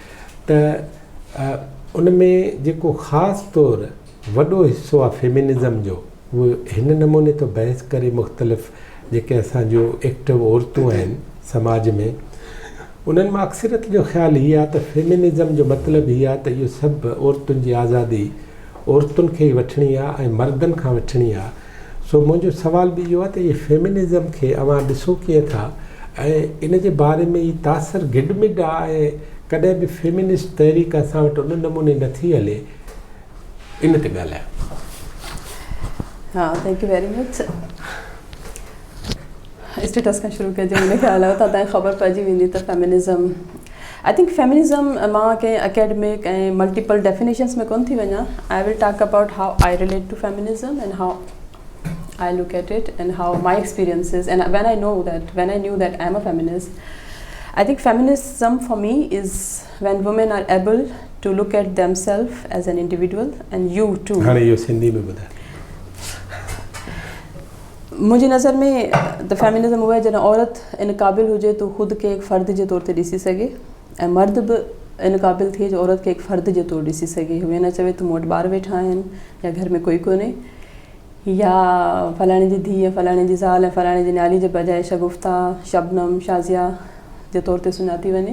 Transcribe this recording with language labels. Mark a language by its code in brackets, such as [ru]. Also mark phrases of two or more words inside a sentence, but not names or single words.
[sd] त उन में जेको ख़ासि तौरु वॾो हिसो आहे फेमिनिज़म जो, उहो हिन नमूने थो बहस करे मुख़्तलिफ़ जेके असांजो एक्टिव औरतूं आहिनि समाज में, उन्हनि मां अक्सरियत जो ख़्यालु हीअ आहे त फेमिनिज़म जो मतिलबु हीअ आहे त इहो सभु औरतुनि जी आज़ादी औरतुनि खे ई वठणी आहे ऐं मर्दनि खां वठणी आहे। सो मुंहिंजो सुवाल बि इहो आहे त इहे फेमिनिज़म खे अवां ॾिसो कीअं था ऐं इन जे बारे में ई तासिर गिडमिड आहे ऐं कॾहिं बि फेमिनिस्ट तहरीक असां वटि उन नमूने नथी हले, इन ते ॻाल्हायो। हाँ, [en] thank you very much. [sd] स्टेटस खां शुरू कजे, मुंहिंजे ख़्याल आहे तव्हांखे ख़बर पइजी वेंदी त फेमिनिज़म, [en] I think [sd] फेमिनिज़म मां कंहिं अकेडमिक ऐं [en] multiple definitions [sd] में कोन थी वञा। [en] I will talk about how I relate to feminism and how I look at it and how my experiences, and when I knew that I'm a feminist, I think feminism for me is when women are able to look at themselves as an individual and you too. [hi] हाँ, ये सिंधी में बता। मुझे नज़र में [en] the feminism [sd] हुआ है जब औरत इन काबिल हुजे तो खुद के एक फ़र्द जे तौर ते ॾिसी सघे ऐं मर्द बि इन काबिल थिए जो औरत खे एक फ़र्द जे तौर ॾिसी सघे। हुए न चवे त मूं वटि ॿार वेठा आहिनि या घर में कोई कोन्हे, या फलाणे जी धीउ, फलाणे जी ज़ाल ऐं फलाणे जी न्याली जे बजाए शगुफ्ता, शबनम, शाज़िया जे तौर ते सुञाती वञे।